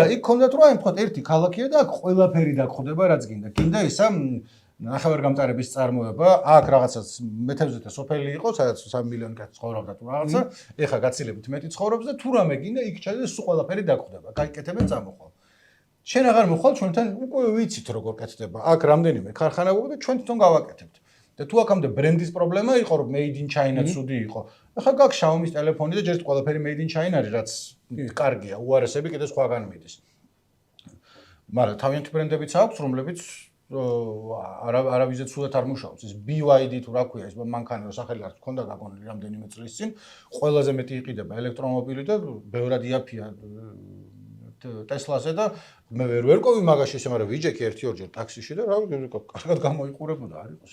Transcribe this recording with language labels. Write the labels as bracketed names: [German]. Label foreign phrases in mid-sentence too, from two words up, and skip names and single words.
[Georgian] იქ ქონდათ რომ აი მხოლოდ ერთი ქალაქია და აქ ყველაფერი დაგხვდება რაც გინდა ისა ნახევარგამტარების წარმოება აქ რაღაცას მეთევზეთა სოფელი იყო სადაც 3 მილიონი კაცი ცხოვრობდა თუ რაღაცა ეხა გაცილებით მეტი ცხოვრობს და თუ რამე გინდა იქ ჩადა სულ ყველაფერი დაგხვდება გაიკეთებენ წამოხვალ შენ აღარ მოხვალ ჩვენთან უკვე ვიცით როგორ კეთდება აქ რამდენიმე ქარხანა გვაქვს და ჩვენ თვითონ გავაკეთებთ და თუ აქამდე ბრენდის პრობლემა იყო რომ [English] made in China [Georgian] ცუდი იყო. ახლა გაქვს Xiaomi-ის ტელეფონი და ჯერ ყველაფერი [English] made in China [Georgian] არის, რაც კარგია, უარესები კიდე სხვაგან მიდის. მაგრამ თავიანთი ბრენდებიც აქვს, რომლებიც არავიზე ცუდად არ მუშაობს. ეს BYD თუ რა ქვია, ეს მანქანა რო სახელი არ ჰქონდა გაგონილი რამდენიმე წლის წინ, ყველაზე მეტი იყიდება ელექტრომობილი და ბევრად იაფია Tesla-ზე და მე ვერ ვერკოვი მაგაში ესე, მაგრამ ვიჯექი 1-2 ტაქსიში და რა კარგად გამოიყურებოდა არ იყოს.